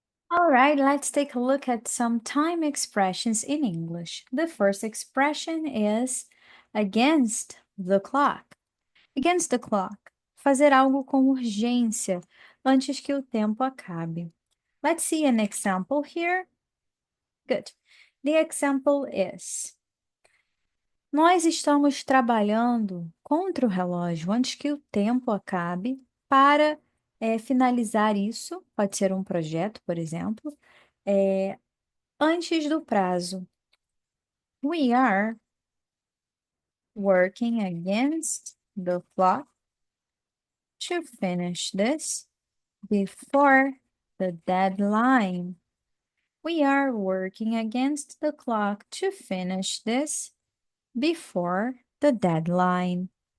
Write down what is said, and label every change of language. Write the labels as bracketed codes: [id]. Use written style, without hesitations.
[en] All right, let's take a look at some time expressions in English. The first expression is against the clock. Against the clock. [pt] Fazer algo com urgência. antes que o tempo acabe. [en] Let's see an example here. Good. The example is: [pt] nós estamos trabalhando contra o relógio antes que o tempo acabe para finalizar isso. Pode ser um projeto, por exemplo, antes do prazo. [en] We are working against the clock to finish this before the deadline. We are working against the clock to finish this before the deadline.